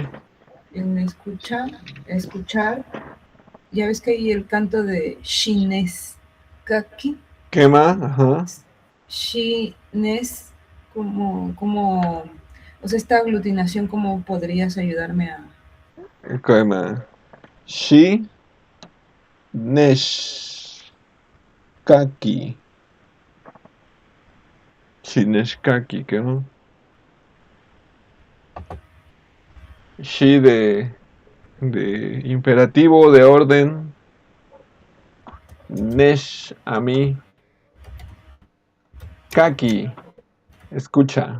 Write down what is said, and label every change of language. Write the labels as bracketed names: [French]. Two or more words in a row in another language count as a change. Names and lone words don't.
[Spanish] En escuchar, ya ves que hay el canto de Shineskaki. quema, ajá. Shines, o sea, esta aglutinación, ¿cómo podrías ayudarme a...? Quema. Shi, nesh, kaki. Shineshkaki, ¿qué? Shi de imperativo, de orden. Nesh, a mí. Kaki, escucha.